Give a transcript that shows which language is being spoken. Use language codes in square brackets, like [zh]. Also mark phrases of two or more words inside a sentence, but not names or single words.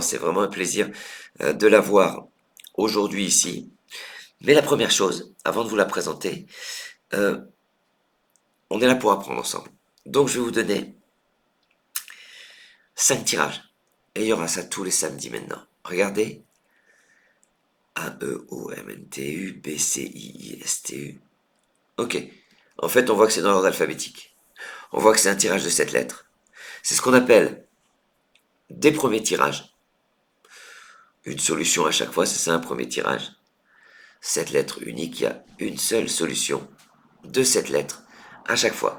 [fr] C'est vraiment un plaisir de la voir aujourd'hui ici. Mais la première chose, avant de vous la présenter, euh, on est là pour apprendre ensemble. Donc, je vais vous donner 5 tirages. Et il y aura ça tous les samedis maintenant. Regardez. A-E-O-M-N-T-U, B-C-I-I-S-T-U. Ok. En fait, on voit que c'est dans l'ordre alphabétique. On voit que c'est un tirage de 7 lettres. C'est ce qu'on appelle des premiers tirages. Une solution à chaque fois, c'est ça un premier tirage. 7 lettres uniques, il y a une seule solution de 7 lettres à chaque fois.